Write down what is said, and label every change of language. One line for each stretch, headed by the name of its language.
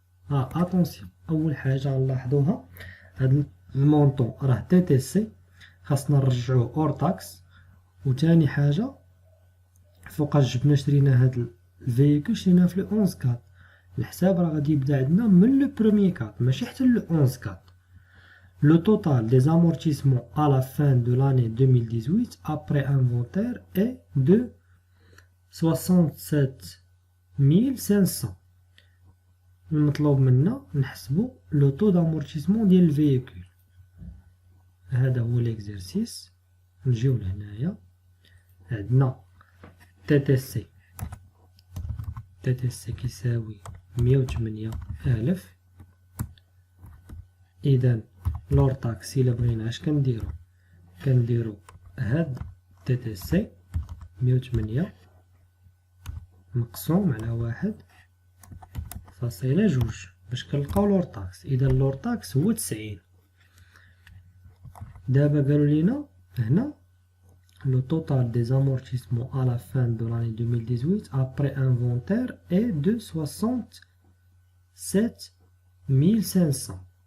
Arabic: اتونسيون، أول حاجة غنلاحظوها هاد المونطون راه TTC خاصنا نرجعوه اور تاكس. وتاني حاجة فوقاش جبنا شرينا هاد الفييكول؟ شريناه في لو 11/4. الحساب راه غادي يبدا عندنا من لو بروميير 4 ماشي حتى لو 11/4.
French: Le total des amortissements à la fin de l'année 2018 après inventaire est de 67 500.
Arabic: المطلوب منا نحسبو لو طو دامورتيسمون ديال الفييكول. هذا هو ليكزرسيس. نجيو لهنايا عندنا تي تي سي كيساوي 108,000. إذا لور طاكس إلا بغينا اش كنديرو هاد تي تي سي 108 مقسوم على 1.2 باش كنلقاو لور طاكس. إذا اللور طاكس هو 90. دابا قالوا لينا هنا
French: le total des amortissements à la fin de l'année 2018 après inventaire est de 67,500.